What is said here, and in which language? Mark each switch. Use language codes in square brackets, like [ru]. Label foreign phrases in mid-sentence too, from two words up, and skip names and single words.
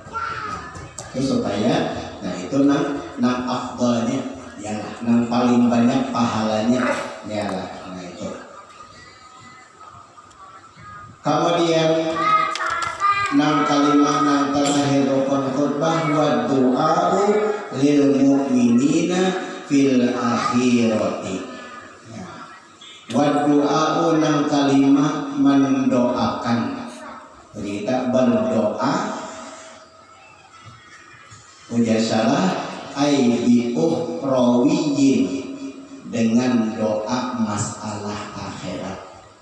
[bjn] Itu supaya, nah itu nang afdalnya, ya nang paling banyak pahalanya, ya lah. Kemudian nang kalimat nang terakhir rukun khutbah [ar] والدعاء للمؤمنين في الآخرة. والدعاء [bjn] nang kalimat mendoakan. Kita berdoa ujasalah ai [ar] بأخروي, [bjn] dengan doa masalah akhirat.